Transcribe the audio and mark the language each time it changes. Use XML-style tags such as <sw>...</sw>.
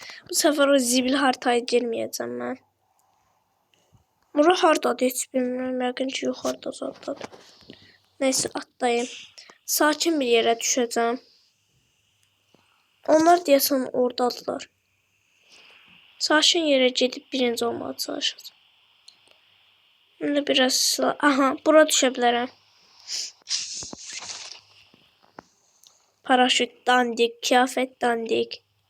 <tr>Bu sefer o zibil haritaya girmeyeceğim ben.</tr> <az>Bura hardadır heç bilmirəm. Yəqin ki yuxarıda zaddadır. Neyse atlayayım. Sakin bir yerə düşəcəm. Onlar deyəsən oradadılar. Sakin yerə gedib birinci olmağa çalışacağım.</az> <tr>Şimdi biraz silah.</tr> <az>Aha, bura düşə bilərəm.</az> <tr>Paraşüt dandik, kıyafet dandik.</tr>